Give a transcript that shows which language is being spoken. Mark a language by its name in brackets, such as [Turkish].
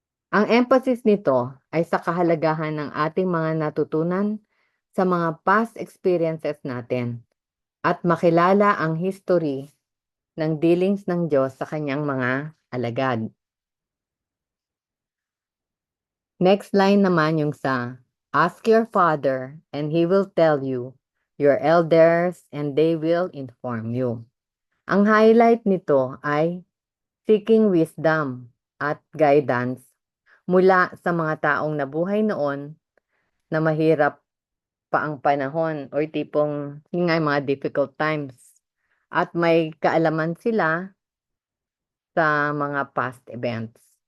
[Filipino] Ang emphasis nito ay sa kahalagahan ng ating mga natutunan sa mga past experiences natin at makilala ang history ng dealings ng Diyos sa kanyang mga alagad. [English] Next line [Filipino] naman yung sa, [English] ask your father and he will tell you, your elders and they will inform you. [Filipino] Ang highlight nito ay seeking wisdom at guidance mula sa mga taong nabuhay noon na mahirap pa ang panahon or tipong yun nga, mga difficult times. At may kaalaman sila sa mga past events.